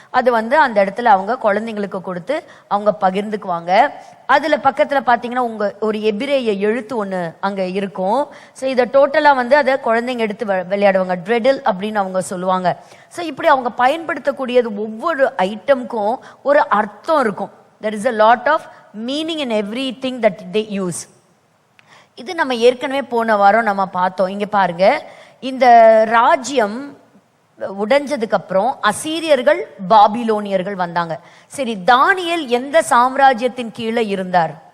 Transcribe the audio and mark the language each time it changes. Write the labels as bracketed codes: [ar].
[ta] அது வந்து அந்த இடத்துல அவங்க குழந்தைங்களுக்கு கொடுத்து அவங்க பகிர்ந்துக்குவாங்க. அதுல பக்கத்துல பாத்தீங்கன்னா உங்க ஒரு எபிரேய எழுத்து ஒண்ணு அங்க இருக்கும். ஸோ இதை டோட்டலா வந்து அதை குழந்தைங்க எடுத்து விளையாடுவாங்க. ட்ரெடில் அப்படின்னு அவங்க சொல்லுவாங்க. ஸோ இப்படி அவங்க பயன்படுத்தக்கூடியது ஒவ்வொரு ஐட்டம்க்கும் ஒரு அர்த்தம் இருக்கும். [en] there is a lot of meaning in everything that they use. [ta] இது நம்ம ஏற்கனவே போன வாரம் நம்ம பார்த்தோம். இங்க பாருங்க, இந்த ராஜ்யம் உடைஞ்சதுக்கு அப்புறம் அசீரியர்கள், பாபிலோனியர்கள் வந்தாங்க. சரி, தானியேல் எந்த சாம்ராஜ்யத்தின் கீழே இருந்தார்?